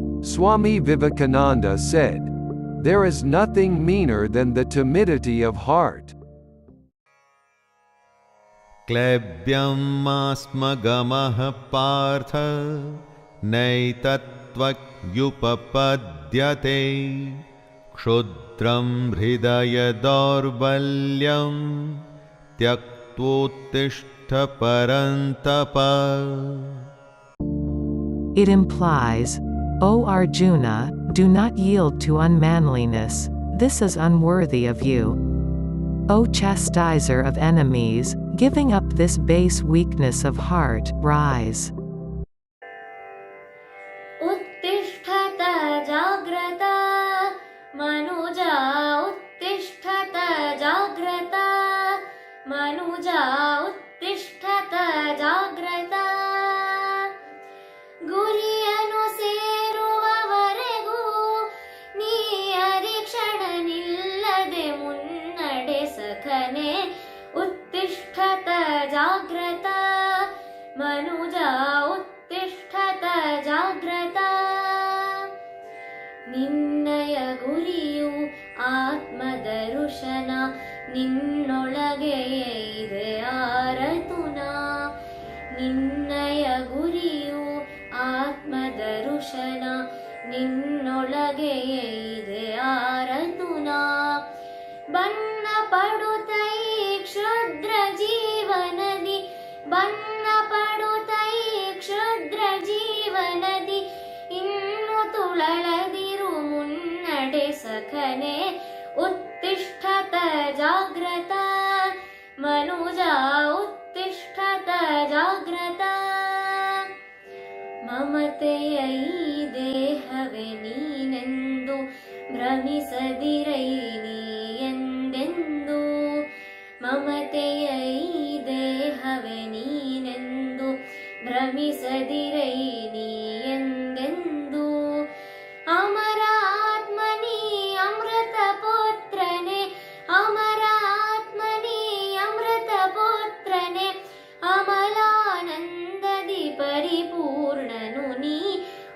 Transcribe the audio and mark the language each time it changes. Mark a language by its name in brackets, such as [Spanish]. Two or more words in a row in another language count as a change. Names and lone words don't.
[English] Swami Vivekananda said, "There is nothing meaner than the timidity of heart." [Sanskrit] क्लैब्यम् आस्मगमः पार्थ नैतत्त्वयुपपद्यते क्षुद्रं हृदय दौर्बल्यं त्यक्त्वोत्तिष्ठ परन्तप. [English] It implies, O Arjuna, do not yield to unmanliness, this is unworthy of you. O chastiser of enemies, giving up this base weakness of heart, rise. [Sanskrit] उत्तिष्ठत जाग्रत मनुजा उत्तिष्ठत जाग्रत मनुजा उत्तिष्ठत जाग्रत [Kannada] ಗುರಿಯನ್ನು ಸೇರುವವರೆಗೂ ನೀ ಅರಿಕ್ಷಣ ನಿಲ್ಲದೆ ಮುನ್ನಡೆ ಸಖನೆ [Sanskrit] उत्तिष्ठत ಜಾಗ್ರತ ಮನುಜ उत्तिष्ठत ಜಾಗ್ರತ [Kannada] ನಿನ್ನಯ ಗುರಿಯು ಆತ್ಮದರುಶನ ನಿನ್ನೊಳಗೆಯೇ ಇದೆ ಆರತುನ ನಿನ್ನಯ ಗುರಿಯು ಆತ್ಮದರುಶನ ನಿನ್ನೊಳಗೆಯೇ ಇದೆ ಆರತುನ ಬನ್ನ ಪಡುತ್ತೈ ಕ್ಷುದ್ರ ಜೀವನದಿ ಬನ್ನ ಪಡುತ್ತೈ ಕ್ಷುದ್ರ ಜೀವನದಿ ಇನ್ನು ತುಳಳದಿರು ಮುನ್ನಡೆ ಸಖನೆ [Sanskrit] उत्तिष्ठत ಜಾಗ್ರತ ಮನುಜ उत्तिष्ठत ಜಾಗ್ರತ [Kannada] ಮಮತೆಯ ಈ ದೇಹವೇ ನೀನೆಂದು ಭ್ರಮಿಸದಿರೈ ನೀ ಎಂದೆಂದು ಮಮತೆಯ ಈ ದೇಹವೇ ನೀನೆಂದು ಭ್ರಮಿಸದಿರೈ ನೀ ಎಂದೆಂದು ಅಮರ ಆತ್ಮನಿ ಅಮೃತ ಪುತ್ರನೆ ಅಮರ ಆತ್ಮನಿ ಅಮೃತ ಪುತ್ರನೆ ಅಮಲಾನಂದದಿ ಪರಿಪೂರ್ಣನು ನೀ